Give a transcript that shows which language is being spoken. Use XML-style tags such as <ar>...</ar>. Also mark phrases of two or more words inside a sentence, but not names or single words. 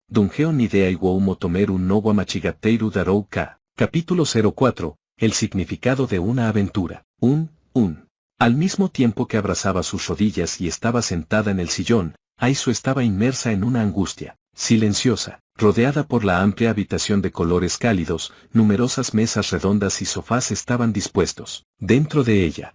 <es>Dungeo Nidea Iwou Motomeru no wa Machigateiru Darou Ka. Capítulo 04. El significado de una aventura. Al mismo tiempo que abrazaba sus rodillas y estaba sentada en el sillón, Aizu estaba inmersa en una angustia, silenciosa, rodeada por la amplia habitación de colores cálidos, numerosas mesas redondas y sofás estaban dispuestos dentro de ella.</es>